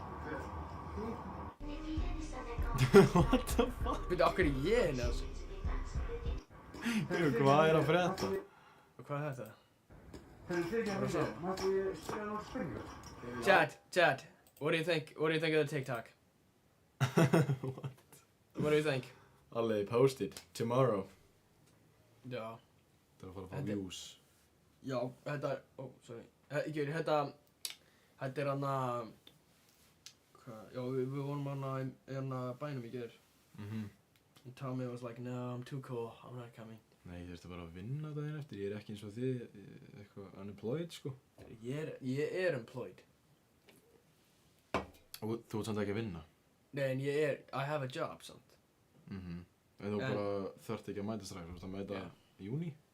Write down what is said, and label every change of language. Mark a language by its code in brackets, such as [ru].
[is] Já. [en] What the fuck? [is] Veitu, af hverju ég henni þessu? Hvað er að frétta? Og hvað er þetta? Hefur þið ekki að finna? Mætti ég spila nokkuð spurningar? [en] Chad, what do you think of the TikTok? What do you think? Alli, post it, tomorrow. [is] Já. Það er að fara að fá views. Já, þetta er, sorry. Þetta er hana, já, við vorum hana bænum í gær. [en] And Tommy was like, no, I'm too cool, I'm not coming. [is] Nei, þú þurfti bara að vinna daginn eftir, ég ekki eins og þið, eitthvað unemployed, sko. Ég employed. Og þú ert samt ekki að vinna? Nei, en [en] I have a job, [is] samt. En þú bara þarft ekki að mæta strax, þú ert að mæta í júní?